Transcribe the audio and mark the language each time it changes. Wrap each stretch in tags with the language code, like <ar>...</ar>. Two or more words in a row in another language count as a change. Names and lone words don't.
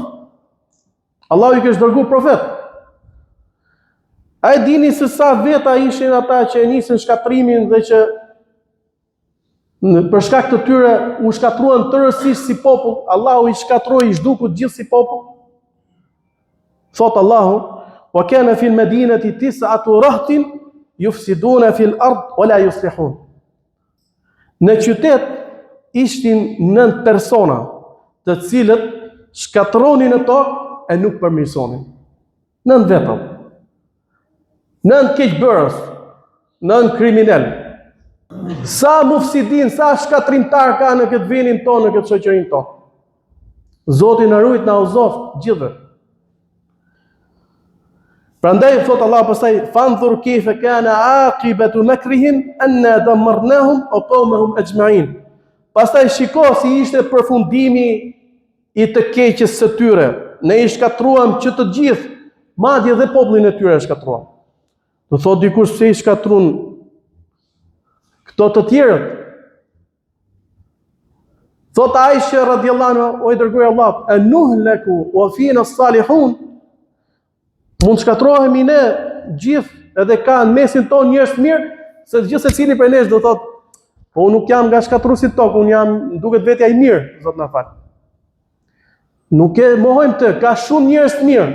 <sq>Allahu i kishte dërguar profet. A e dini se sa veta ishin ata që e nisën shkatrimin dhe që Për shkak të tyre u shkatruan tërësisht si popull, Allahu i shkatroi i zhdukut gjithë si popull. Thot Allahu:</sq> <ar>"وكان في المدينة تسعة رهط يفسدون في الأرض ولا يصلحون."</ar> <sq>Në qytet ishin 9 persona, të cilët shkatronin në tokë e nuk përmirësonin. 9 vetëm. 9 keqbërës, 9 kriminal. Sa mufsidin, sa shkatrimtar ka në këtë vendin tonë, në këtë shoqërinë tonë. Zoti na ruaj, na uzoft gjithë. Prandaj thot Allah pastaj:</sq> <ar>"فانظر كيف كان عاقبة مكرهم أنا دمرناهم وقومهم أجمعين."</ar> <sq>Pastaj shiko si ishte përfundimi i të keqes së tyre. Ne i shkatruam që të gjithë, madje dhe popullin e tyre e shkatruam. Do thot dikush se i shkatrun këto të tjerët. Thot Aisha</sq> <ar>رضي الله عنها:</ar> <sq>"O i dërguari i Allahut,</sq> <ar>أنهلك وفينا الصالحون."</ar> <sq>Mund shkatrohemi ne gjithë edhe ka në mesin tonë njerëz të mirë, se gjithë secili prej nesh do thot, po unë nuk jam nga shkatruesit tokë, unë jam duket vetja i mirë, Zot na fal. Nuk e mohojmë të, ka shumë njerëz të mirë.</sq>